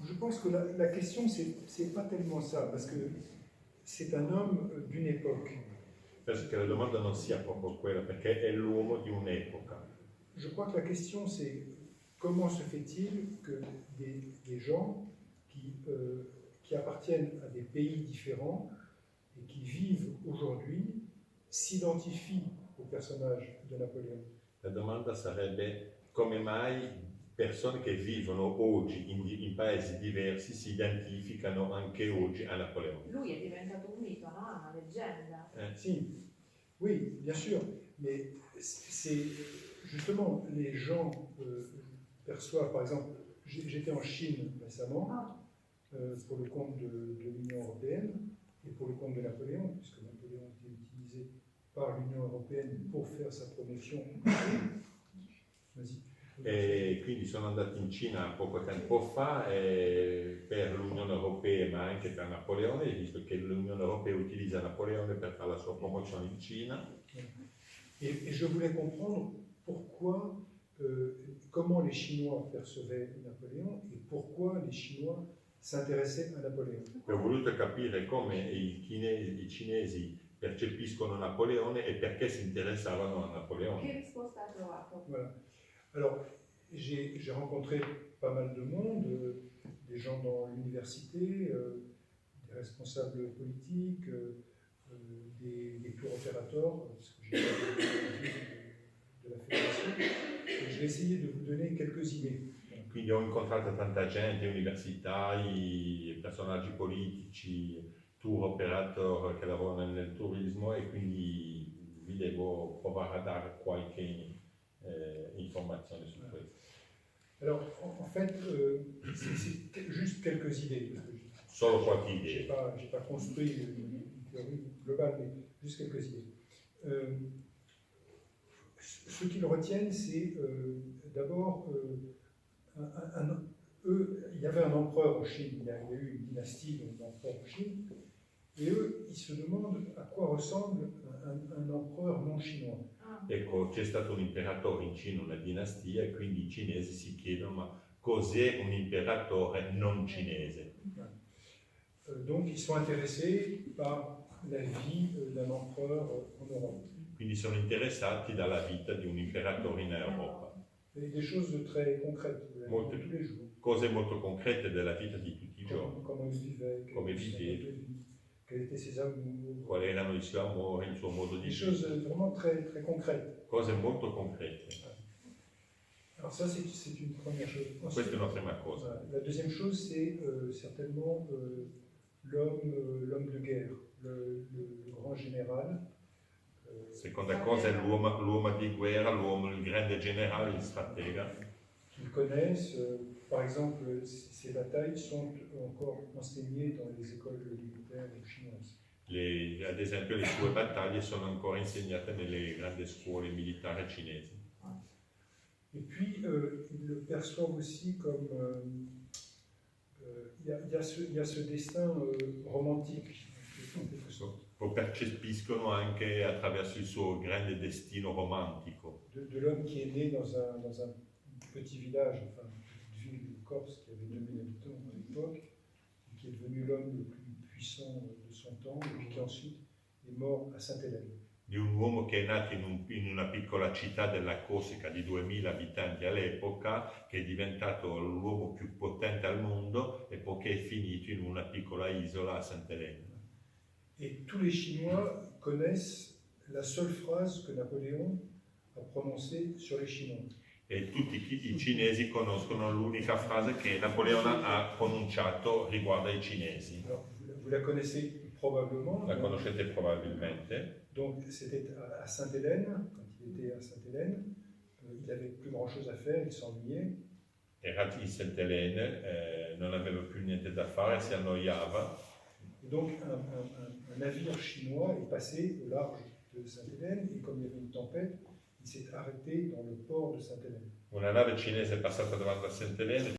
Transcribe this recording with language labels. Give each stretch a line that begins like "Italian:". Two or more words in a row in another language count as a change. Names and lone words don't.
French: pense que la question, c'est pas tellement ça, parce que c'est un homme d'une époque.
Italian: Penso che la domanda non sia proprio quella, perché è l'uomo di un'epoca.
French: Je crois que la question, c'est comment se fait-il que des gens qui appartiennent à des pays différents et qui vivent aujourd'hui s'identifient au personnage de Napoléon.
Italian: La domanda sarebbe come mai persone che vivono oggi in paesi diversi si identificano anche oggi a Napoleone. Lui è diventato un mito, no? Una leggenda. Si,
French: oui, bien sûr, mais c'est justement les gens perçoivent, par exemple, j'étais en Chine récemment pour le compte de l'Union européenne et pour le compte de Napoléon, puisque Napoléon était utilisé par l'Union européenne pour faire sa promotion. Vas-y.
Italian: E quindi sono andato in Cina poco tempo fa per l'Unione Europea ma anche per Napoleone, visto che l'Unione Europea utilizza Napoleone per fare la sua promozione in Cina.
French: Et je voulais comprendre pourquoi, comment les Chinois percevaient Napoléon et pourquoi les Chinois s'intéressaient à Napoléon.
Italian: Ho voluto capire come i cinesi percepiscono Napoleone e perché si interessavano a Napoleone. Che risposta ha trovato?
French: Voilà. Alors, j'ai rencontré pas mal de monde, des gens dans l'université, des responsables politiques, des tour opérateurs, parce que j'ai de la fédération, et je vais essayer de vous donner quelques idées.
Italian: Quindi ho incontrato tanta gente, universitari, personaggi politici,
English: tour operator
Italian: che lavorano nel turismo e quindi vi devo provare a dare qualche informazione su questo.
French: Alors, en fait, c'est juste quelques idées.
Italian: Solo qualche
French: Je
Italian: idea.
French: n'ai pas construit une théorie globale, mais juste quelques idées. Ce qu'ils retiennent, c'est d'abord, il y avait un empereur en Chine, il y a eu une dynastie d'empereurs en Chine, et eux, ils se demandent à quoi ressemble un empereur non chinois.
Italian: Ecco, c'è stato un imperatore in Cina, una dinastia, e quindi i cinesi si chiedono ma cos'è un imperatore non cinese?
French: Donc ils sont intéressés par la vie d'un empereur en Europe.
Italian: Quindi sono interessati dalla vita di un imperatore in Europa.
French: Et des choses très concrètes,
Italian: Molte
French: tous les jours.
Italian: cose molto concrete della vita di tutti i giorni.
French: Comment ils vivaient,
Italian: Come viveva,
French: quels étaient ses amours.
Italian: quali erano i suoi amori, il suo modo di
French: Des choses
Italian: vivere.
French: vraiment très concrètes.
Italian: Cose molto concrete.
French: Alors ça, c'est une première chose.
Italian: Questa è una prima cosa.
French: Voilà. La deuxième chose, c'est certainement l'homme de guerre, le grand général.
Italian: Seconda cosa è l'uomo di guerra, il grande generale, il stratega.
French: Qu'ils connaissent. Par exemple, ces batailles sont encore enseignées dans les écoles militaires chinoises.
Italian: Ad esempio le sue battaglie sono ancora insegnate nelle grandi scuole militari cinesi.
French: Et puis, ils le perçoivent aussi comme... Il y a ce destin romantique, en quelque sorte.
Italian: Lo percepiscono anche attraverso il suo grande destino romantico.
French: De l'homme qui est né dans un petit village, enfin, une petite ville de Corse qui avait 2000 habitants à l'époque, et qui est devenu l'homme le plus puissant de son temps, et qui ensuite est mort à Sainte-Hélène.
Italian: Di un uomo che è nato in una piccola città della Corsica di 2000 abitanti all'epoca, che è diventato l'uomo più potente al mondo e poi che è finito in una piccola isola a Sainte-Hélène.
French: Et tous les Chinois connaissent la seule phrase que Napoléon a prononcée sur les Chinois.
Italian: E tutti i cinesi conoscono l'unica frase che Napoleone ha pronunciato riguardo ai cinesi.
French: Alors, vous la connaissez probablement.
Italian: La conoscete probabilmente.
French: Donc c'était à Sainte-Hélène, quand il était à Sainte-Hélène, il n'avait plus grand-chose à faire, il s'ennuyait.
Italian: Era in Sainte-Hélène, non aveva più niente da fare, si annoiava.
French: Et donc un navire chinois est passé au large de Sainte-Hélène, et comme il y avait une tempête, il s'est arrêté dans le port de Sainte-Hélène.
Italian: Una nave cinese è passata davanti a Sainte-Hélène.